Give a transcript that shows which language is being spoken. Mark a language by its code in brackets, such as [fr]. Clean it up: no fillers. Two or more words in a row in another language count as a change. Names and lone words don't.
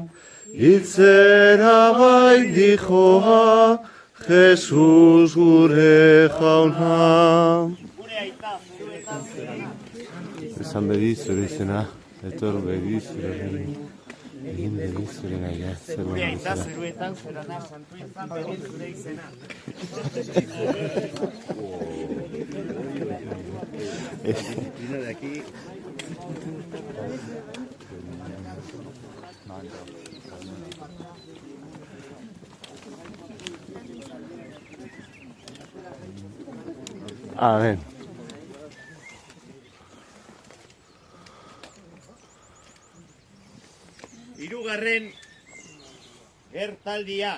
[eu] Hiltzera bai dijoa, Jesus gure jauna. Esan bedi zure izena, etor bedi zure egin. Egin bedi zure naia, gure aita zeruetan zerana, santu izan bedi zure izena. [es] Vino de aquí. [eu] Amen. Hirugarren gertaldia.